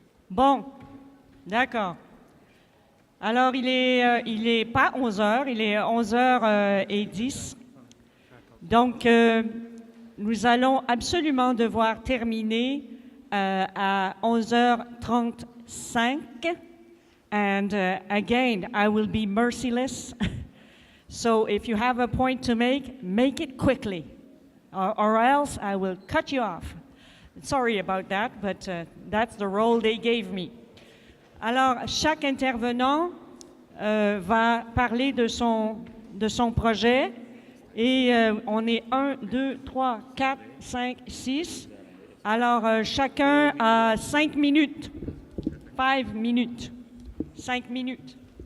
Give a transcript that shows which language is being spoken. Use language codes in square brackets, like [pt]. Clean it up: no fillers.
[fr] Bon, d'accord. Alors, il est pas 11 heures, il est 11h10. Donc, nous allons absolument devoir terminer à 11h35. [en] And again, I will be merciless. So if you have a point to make it quickly, or else I will cut you off. Sorry about that, but that's the role they gave me. [fr] Alors, chaque intervenant va parler de son projet et on est 1, 2, 3, 4, 5, 6. Alors, chacun a 5 minutes. 5 minutes. 5 minutes.